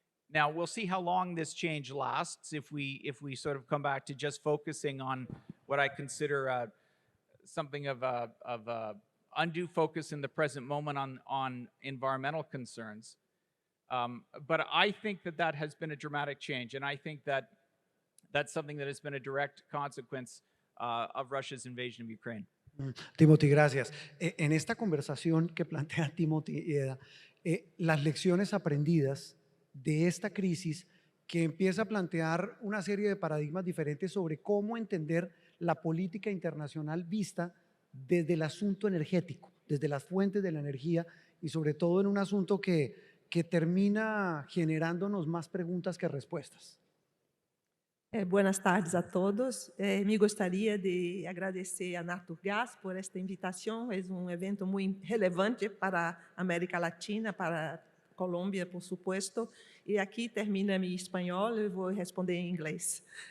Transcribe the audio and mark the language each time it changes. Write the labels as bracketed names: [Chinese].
[English] Now, we'll see how long this change lasts if we sort of come back to just focusing on what I consider something of a undue focus in the present moment on environmental concerns. But I think that has been a dramatic change, and I think that's something that has been a direct consequence of Russia's invasion of Ukraine. [Spanish] Timothy, gracias. En esta conversación que plantea Timothy y Eda, las lecciones aprendidas de esta crisis que empieza a plantear una serie de paradigmas diferentes sobre cómo entender la política internacional vista desde el asunto energético, desde las fuentes de la energía y sobre todo en un asunto que termina generándonos más preguntas que respuestas. Buenas tardes a todos. [Portuguese] Me gostaria de agradecer a Naturgás por esta invitação. É evento muito relevante para a América Latina, para a Colômbia, [Spanish] por supuesto. [Portuguese] E aqui termina meu espanhol, eu vou responder em inglês.